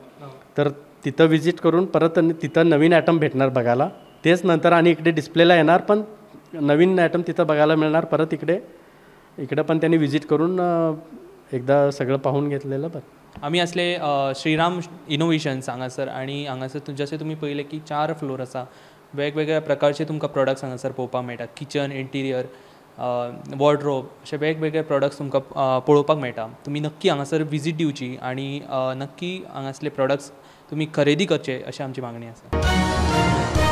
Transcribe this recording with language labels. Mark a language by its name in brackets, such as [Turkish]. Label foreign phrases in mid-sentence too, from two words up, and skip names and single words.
[Marathi] तर तिथं व्हिजिट करून परत तिथं नवीन ॲटम भेटणार बघायला. तेच नंतर आणि इकडे डिस्प्लेला येणार, पण नवीन ॲटम तिथं बघायला मिळणार. परत इकडं पण त्यांनी व्हिजिट करून एकदा सगळं पाहून घेतलेलं बरं. [Konkani] आम्ही असले श्रीराम इनोव्हेशन्स हांगासर, आणि हांगासर जसे तुम्ही पळयले की 4 फ्लोर आसा, वेगवेगळ्या प्रकारचे तुमकां प्रोडक्ट्स हांगासर पळोवपाक मेळटा. किचन, इंटिरियर, वॉर्डरोब असे वेगवेगळे प्रोडक्ट्स तुमकां पळोवपाक मेळटा. तुमी नक्की हांगासर व्हिजीट दिवची आणि नक्की हांगासले प्रोडक्ट्स तुमी खरेदी करचे अशी आमची मागणी आसा.